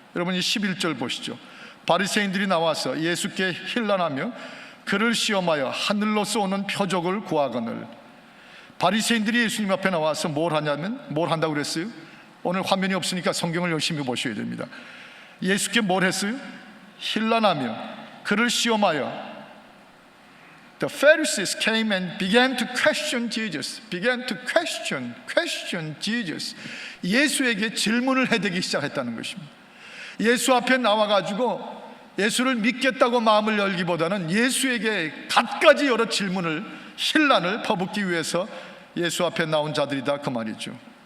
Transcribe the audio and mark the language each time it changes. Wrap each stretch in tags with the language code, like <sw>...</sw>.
<ko>여러분 이 11절 보시죠. 바리새인들이 나와서 예수께 힐난하며 그를 시험하여 하늘로서 오는 표적을 구하거늘. 바리새인들이 예수님 앞에 나와서 뭘 한다고 그랬어요? 오늘 화면이 없으니까 성경을 열심히 보셔야 됩니다. 예수께 뭘 했어요? 힐난하며 그를 시험하여.</ko> <en>The Pharisees came and began to question Jesus. question Jesus.</en> <ko>예수에게 질문을 해대기 시작했다는 것입니다. 예수 앞에 나와가지고 예수를 믿겠다고 마음을 열기보다는 예수에게 갖가지 여러 질문을, 힐난을 퍼붓기 위해서 예수 앞에 나온 자들이다 그 말이죠.</ko>